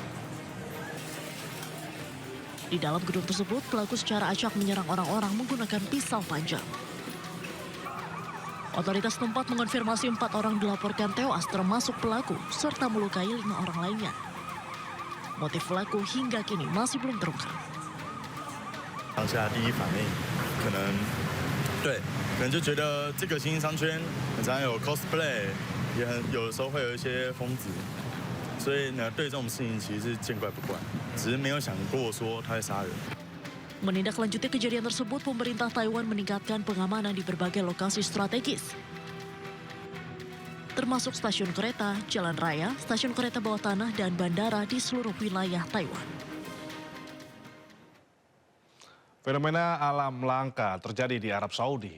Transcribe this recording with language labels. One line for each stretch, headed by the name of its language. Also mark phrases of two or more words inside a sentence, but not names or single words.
Indonesian: Di dalam gedung tersebut, pelaku secara acak menyerang orang-orang menggunakan pisau panjang. Otoritas tempat mengonfirmasi 4 orang dilaporkan tewas termasuk pelaku serta melukai 5 orang lainnya. Motif pelaku hingga kini masih belum terungkap.
Chinese: 当下第一反应可能就觉得这个新兴商圈很常有 cosplay， 也有的时候会有一些疯子，所以呢，对这种事情其实是见怪不怪，只是没有想过说他会杀人。
Indonesian: Menindaklanjuti kejadian tersebut, pemerintah Taiwan meningkatkan pengamanan di berbagai lokasi strategis, termasuk stasiun kereta, jalan raya, stasiun kereta bawah tanah, dan bandara di seluruh wilayah Taiwan. Fenomena alam langka terjadi di Arab Saudi.